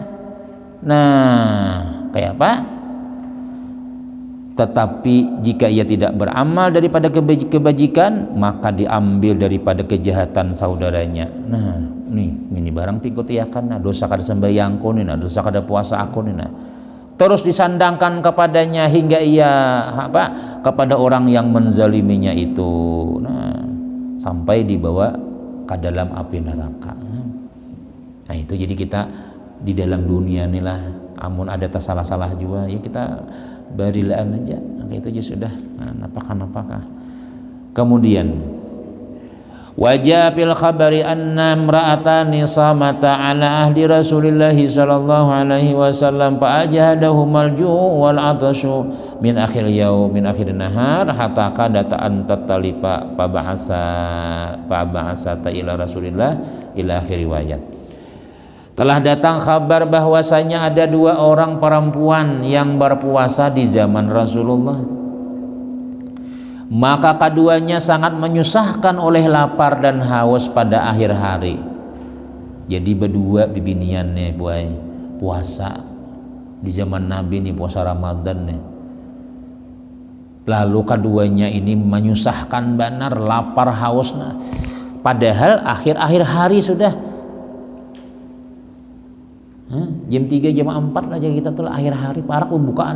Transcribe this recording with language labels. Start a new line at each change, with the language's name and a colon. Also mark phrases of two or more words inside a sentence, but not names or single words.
Indonesian: Nah, kayak apa? Tetapi jika ia tidak beramal daripada kebajikan, maka diambil daripada kejahatan saudaranya.
Banjar: Nah, ini barang tikutiakan nah, dosa kada sembahyang ko nah, dosa kada puasa aku nah.
Indonesian: Terus disandangkan kepadanya hingga ia kepada orang yang menzaliminya itu. Nah, sampai dibawa ke dalam api neraka.
Banjar: Nah, itu jadi kita di dalam dunia inilah amun ada salah-salah juga ya kita barilaan aja.
Indonesian: Nah, itu aja sudah. Nah, apakah.
Arabic: Kemudian وجاء في الخبر أن امرأتين صامتا على أهل رسول الله صلى الله عليه وسلم فأجهدهما الجوع والعطش من آخر يوم من آخر نهار حتى كادتا أن تتلفا فبعثا إلى رسول الله إلى آخر الرواية.
Indonesian: Telah datang kabar bahwasanya ada 2 orang perempuan yang berpuasa di zaman Rasulullah. Maka keduanya sangat menyusahkan oleh lapar dan haus pada akhir hari.
Banjar: Jadi berdua bibinian nih buai puasa di zaman Nabi nih, puasa Ramadan nih.
Indonesian: Lalu keduanya ini menyusahkan benar, lapar haus nah.
Banjar: Padahal akhir-akhir hari sudah. Jam 3 jam 4 aja kita tuh akhir hari parak pembukaan.